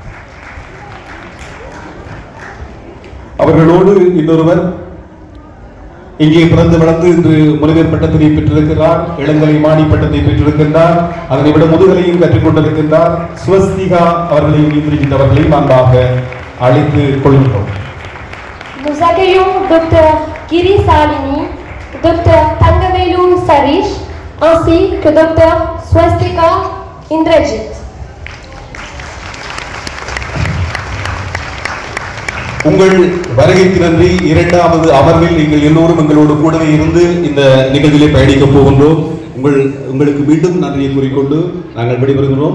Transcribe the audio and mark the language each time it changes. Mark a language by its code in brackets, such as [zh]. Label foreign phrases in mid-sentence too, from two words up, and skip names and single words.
[ta] அவர்களோடு இன்னொருவர் இங்கே பிறந்து வளர்ந்து இன்று முனைவர் பட்டத்தை பெற்றிருக்கிறார். இளங்கலை மாணி பட்டத்தை பெற்றிருக்கின்றார். அதனை விட முதுகலையும் கற்றுக் கொண்டிருக்கின்றார். ஸ்வஸ்திகா அவர்களையும் இருக்கின்றவர்களையும் அன்பாக அழைத்துக் கொள்கின்றோம். [fr] Nous accueillons Dr Giri Salini, Dr Tangavelu Sarish ainsi que Dr Swastika Indrajit. [ta] உங்கள் வருகைக்கு நன்றி. இரண்டாவது அமர்வில் நீங்கள் எல்லோரும் எங்களோடு கூடவே இருந்து இந்த நிகழ்விலே பயணிக்கப் போகின்றோம். உங்களுக்கு மீண்டும் நன்றியை கூறிக்கொண்டு நாங்கள் விடைபெறுகிறோம்.